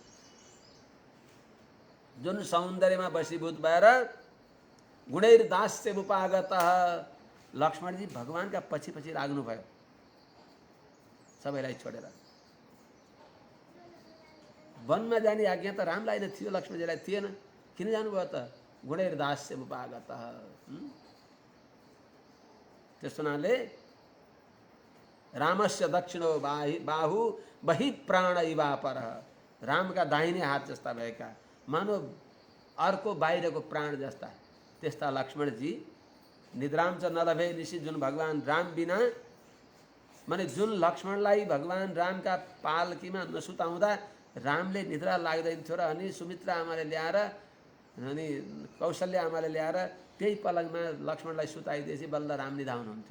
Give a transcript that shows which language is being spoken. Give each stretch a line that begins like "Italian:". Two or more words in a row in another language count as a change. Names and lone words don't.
Nepali: जुन सौन्दर्यमा वशीभूत भएर
Sanskrit: गुणैर दास्य उपागत,
Nepali: लक्ष्मणजी भगवानका पछि पछि लाग्नुभयो सबैलाई छोडेर। वनमा जाने आज्ञा त रामलाई नै थियो, लक्ष्मणजीलाई थिएन। किन जानुभयो त?
Sanskrit: गुणैर दास्य उपागत।
Nepali: त्यस हुनाले
Sanskrit: रामस्य दक्षिणो बाहु बहि प्राण इवापर,
Nepali: रामका दाहिने हात जस्ता भएका, मानव अर्को बाहिरको प्राण जस्ता, त्यस्ता लक्ष्मणजी
Sanskrit: निद्राम च नलभे निशी,
Nepali: जुन भगवान राम बिना माने जुन लक्ष्मणलाई भगवान रामका पालकीमा नसुताउँदा रामले निद्रा लाग्दैन थियो र अनि सुमित्रा आमाले ल्याएर अनि कौशल्य आमाले ल्याएर त्यही पलङमा लक्ष्मणलाई सुताइदिएपछि बल्ल राम निधाउनुहुन्थ्यो।